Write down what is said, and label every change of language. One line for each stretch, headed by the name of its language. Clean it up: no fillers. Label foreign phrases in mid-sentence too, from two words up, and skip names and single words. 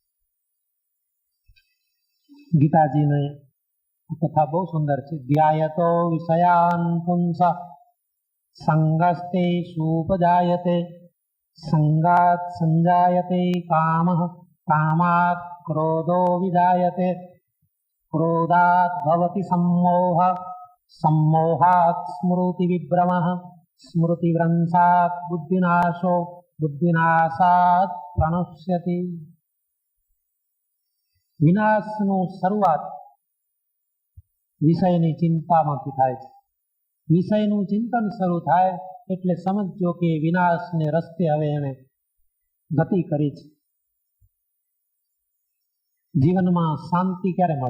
Gujarati: ગીતાજીને કથા બહુ સુંદર છે.
Sanskrit: ધ્યાયતો વિષયાન પુંસ સંગસ્તે સુપજાયતે સંગાત સંજાયતે કામઃ કામાત ક્રોધો વિજાયતે ક્રોધાત ભવતિ सम्मोह सम्मोहात स्मृति विभ्रमः स्मृति भ्रंशात बुद्धिनाशो बुद्धिनाशात प्रणश्यति.
Gujarati: વિનાશનું શરૂઆત વિષયની ચિંતામાંથી થાય છે. વિષયનું ચિંતન શરૂ થાય એટલે સમજો કે વિનાશને રસ્તે હવે એને ગતિ કરી છે. જીવનમાં શાંતિ ક્યારે મળે?